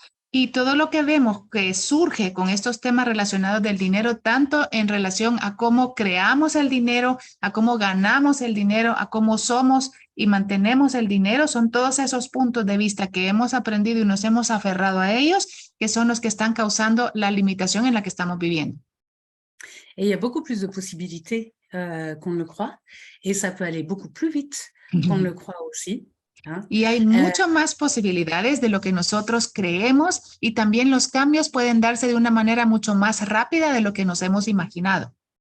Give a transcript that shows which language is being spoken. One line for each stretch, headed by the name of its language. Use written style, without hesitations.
Spanish: Y todo lo que vemos que surge con estos temas relacionados del dinero, tanto en relación a cómo creamos el dinero, a cómo ganamos el dinero, a cómo somos y mantenemos el dinero, son todos esos puntos de vista que hemos aprendido y nos hemos aferrado a ellos, que son los que están causando la limitación en la que estamos viviendo.
French: Et il y a beaucoup plus de possibilités qu'on ne le croit, et ça peut aller beaucoup plus vite qu'on ne le croit aussi.
Spanish: Y hay mucho más posibilidades de lo que nosotros creemos y también los cambios pueden darse de una manera mucho más rápida de lo que nos hemos imaginado.